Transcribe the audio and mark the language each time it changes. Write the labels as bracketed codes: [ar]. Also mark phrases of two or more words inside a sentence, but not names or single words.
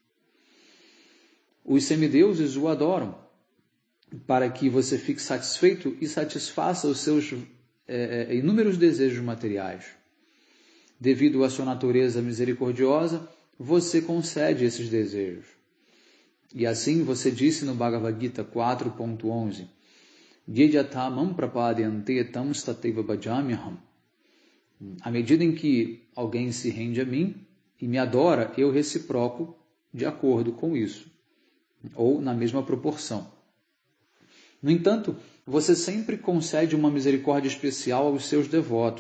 [pt] Os semideuses o adoram, para que você fique satisfeito e satisfaça os seus inúmeros desejos materiais. Devido à sua natureza misericordiosa, você concede esses desejos. E assim você disse no Bhagavad Gita 4.11, [sa] येयथामां प्रपद्यन्ते तांस्तथैव भजाम्यहम्. [pt] À medida em que alguém se rende a mim e me adora, eu reciproco de acordo com isso, ou na mesma proporção. No entanto, você sempre concede uma misericórdia especial aos seus devotos.